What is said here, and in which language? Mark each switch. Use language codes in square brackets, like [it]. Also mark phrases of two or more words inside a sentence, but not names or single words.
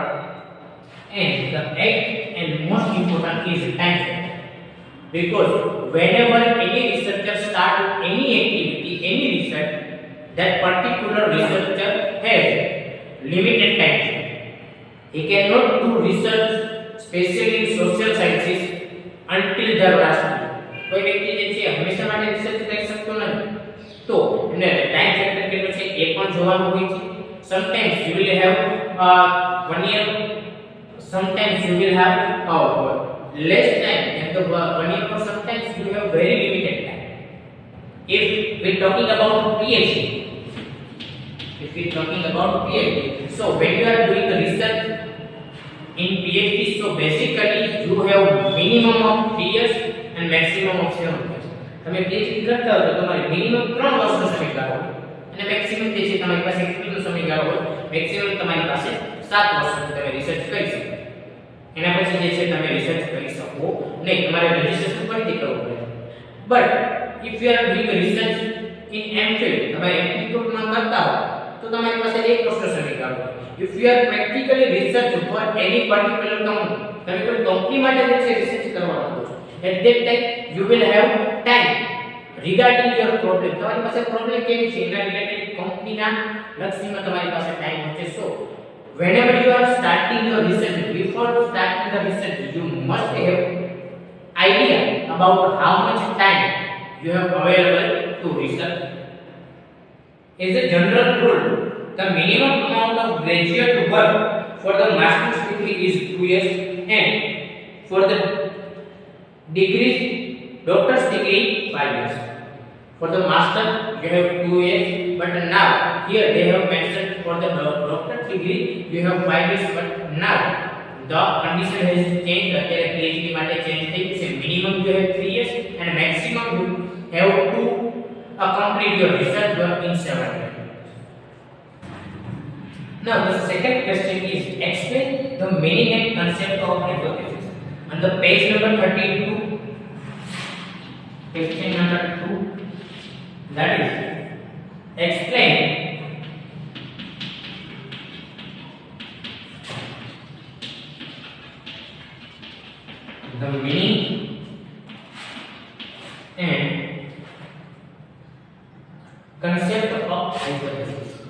[en] And the eighth and most important is time factor, because whenever any researcher start any activity, any research, that particular researcher has limited time. He cannot do research especially in social sciences until the last year. [gu] કોઈ વ્યક્તિ જે છે હંમેશા માટે રિસર્ચ કરી શકતો નથી, તો એને ટાઈમ ફેક્ટર કેટલો છે એ પણ જોવાનું હોય છે. [en] sometimes you will have 1 year, sometimes you will have less time and the 1 year, or sometimes you have very limited time. If we talking about PhD, if we talking about PhD, so when you are doing the research in PhD, so basically you have minimum of 3 years and maximum of 7 years. [gu] તમે PhD કરતા હો તો તમારે મિનિમમ 3 વર્ષનો સમયગાળો અને મેક્સિમમ જે છે તમારી પાસે કેટલો સમયગાળો હોય, મેક્સિમમ તમારી પાસે 7 વર્ષનો તમે રિસર્ચ કરી શકો. એના પછી જે છે તમે રિસર્ચ કરી શકો નહીં, તમારે રજિસ્ટ્રેશન ફરીથી કરવું પડે. બટ [en] if you are doing research in MPhil, [gu] તમારે ઇન્સ્ટિટ્યૂટમાં કરતા હો તો તમારી પાસે 1 વર્ષનો સમયગાળો હોય. [en] if you are practically research for any particular company, [gu] તમે કોઈ કંપની માટે જે છે રિસર્ચ કરવા માંગો છો, [en] at that time you will have time regarding your problem. [gu] તમારી પાસે પ્રોબ્લેમ કેવી છે એના રિલેટેડ કંપનીના લક્ષીમાં તમારી પાસે ટાઈમ હશે. [en] સો whenever you are starting your research, before starting the research you must have idea about how much time you have available to research. As a general rule, the minimum amount of graduate work for the master's degree is 2 years and for the degrees, doctor's degree 5 years. For the master you have 2 years, but now here they have mentioned for the doctorate degree you have 5 years, but now the condition has changed. [gu] અત્યારે PhD માટે change થઈ છે. [en] minimum you have 3 years and maximum you have to complete your research work in 7 years. Now the second question is explain the meaning and concept of hypothesis. On the page number 32, question number 2, that is explain the meaning and concept of hypothesis.